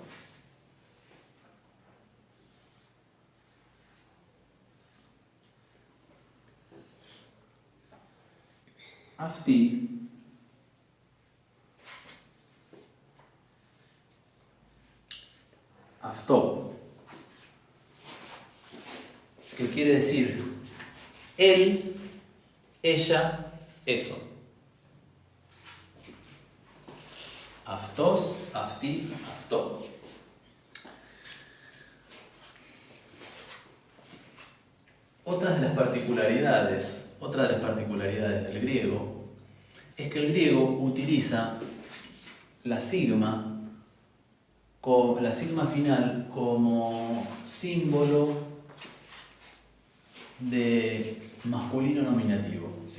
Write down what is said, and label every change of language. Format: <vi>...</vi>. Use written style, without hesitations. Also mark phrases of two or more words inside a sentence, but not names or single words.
<el>Αυτή, Αυτό,</el> <es>que quiere decir él, ella, eso.</es> <el>Αυτός, αυτή, αυτό.</el> <es>Otra de las particularidades del griego es que el griego utiliza la sigma final como símbolo de masculino nominativo, singular.</es>